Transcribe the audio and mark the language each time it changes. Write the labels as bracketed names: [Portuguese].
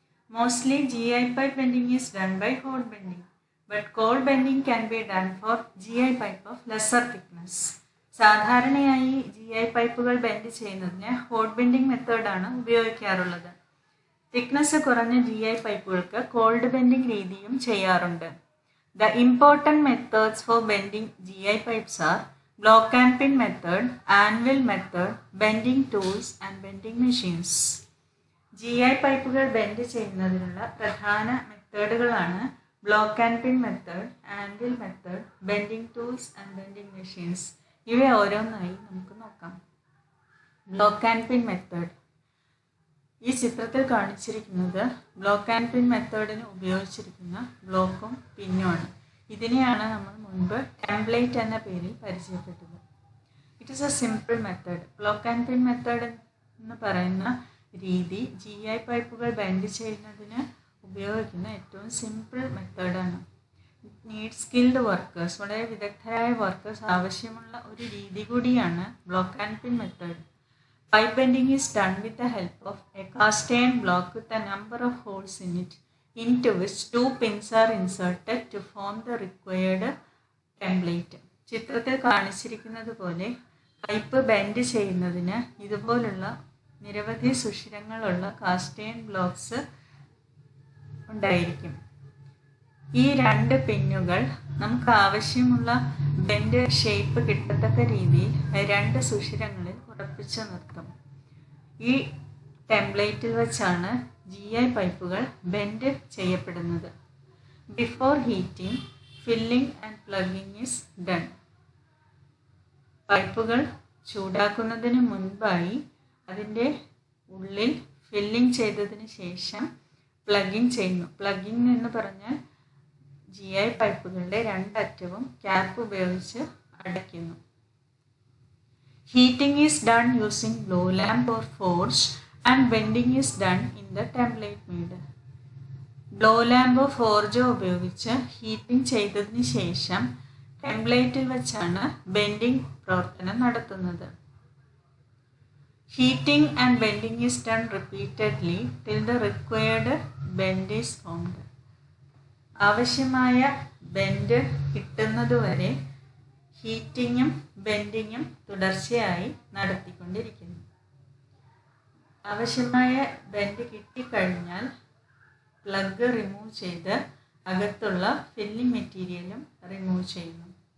[English] Mostly GI pipe bending is done by hot bending, but cold bending can be done for GI pipe of lesser thickness. [Malayalam] സാധാരണയായി GI പൈപ്പുകൾ bend ചെയ്യുന്നതിന് hot bending മെത്തേഡാണ് ഉപയോഗിക്കാറുള്ളത്. Thickness കുറഞ്ഞ GI പൈപ്പുകൾക്ക് called bending രീതിയും ചെയ്യാറുണ്ട്. [English] The important methods for bending GI pipes are block and pin method, anvil method, bending tools and bending machines. [Malayalam] GI പൈപ്പുകൾ bend ചെയ്യുന്നതിനുള്ള പ്രധാന മെത്തേഡുകളാണ് block and pin method, anvil method, bending tools and bending machines. ഇവ ഓരോന്നായി നമുക്ക് നോക്കാം. Block and pin method. ഈ ചിത്രത്തിൽ കാണിച്ചിരിക്കുന്നത് ബ്ലോക്ക് ആൻഡ് പിൻ മെത്തേഡിന് ഉപയോഗിച്ചിരിക്കുന്ന ബ്ലോക്കും പിന്നുമാണ്. ഇതിനെയാണ് നമ്മൾ മുൻപ് ടെംപ്ലേറ്റ് എന്ന പേരിൽ പരിചയപ്പെട്ടത്. [English] It is a simple method. [Malayalam] Block and pin method എന്ന് പറയുന്ന രീതി GI പൈപ്പുകൾ ബെൻഡ് ചെയ്യുന്നതിന് ഉപയോഗിക്കുന്ന ഏറ്റവും സിമ്പിൾ മെത്തേഡാണ്. [English] need skilled workers, [Malayalam] വളരെ വിദഗ്ധരായ വർക്കേഴ്സ് ആവശ്യമുള്ള ഒരു രീതി കൂടിയാണ് block and pin method. [English] Pipe bending is done with the help of a cast iron block with a number of holes in it, into which 2 pins are inserted to form the required template. [Malayalam] ചിത്രത്തിൽ കാണിച്ചിരിക്കുന്നത് പോലെ pipe bend ചെയ്യുന്നതിന് ഇതുപോലുള്ള നിരവധി സുഷിരങ്ങളുള്ള cast iron blocks ഉണ്ടായിരിക്കും. ഈ 2 പിന്നുകൾ നമുക്ക് ആവശ്യമുള്ള ബെൻഡ് ഷേപ്പ് കിട്ടത്തക്ക രീതിയിൽ 2 സുഷിരങ്ങളിൽ ഉറപ്പിച്ചു നിർത്തും. ഈ ടെംപ്ലേറ്റിൽ വെച്ചാണ് GI പൈപ്പുകൾ ബെൻഡ് ചെയ്യപ്പെടുന്നത്. [English] Before heating filling and plugging is done. [Malayalam] പൈപ്പുകൾ ചൂടാക്കുന്നതിന് മുൻപായി അതിൻ്റെ ഉള്ളിൽ ഫില്ലിംഗ് ചെയ്തതിന് ശേഷം പ്ലഗിംഗ് ചെയ്യുന്നു. പ്ലഗിംഗ് എന്ന് പറഞ്ഞാൽ GI പൈപ്പുകളുടെ 2 അറ്റവും ക്യാപ്പ് ഉപയോഗിച്ച് അടയ്ക്കുന്നു. [English] Heating is done using blow lamp or forge and bending is done in the template made. [Malayalam] Blow ലാമ്പോ ഫോർജോ ഉപയോഗിച്ച് ഹീറ്റിംഗ് ചെയ്തതിന് ശേഷം ടെംപ്ലേറ്റിൽ വെച്ചാണ് ബെൻഡിങ് പ്രവർത്തനം നടത്തുന്നത്. [English] Heating and bending is done repeatedly till the required bend is formed. [Malayalam] ആവശ്യമായ bend കിട്ടുന്നതുവരെ ഹീറ്റിങ്ങും ബെൻഡിങ്ങും തുടർച്ചയായി നടത്തിക്കൊണ്ടിരിക്കുന്നു. ആവശ്യമായ bend കിട്ടിക്കഴിഞ്ഞാൽ പ്ലഗ് റിമൂവ് ചെയ്ത് അകത്തുള്ള ഫില്ലിംഗ് മെറ്റീരിയലും റിമൂവ് ചെയ്യുന്നു.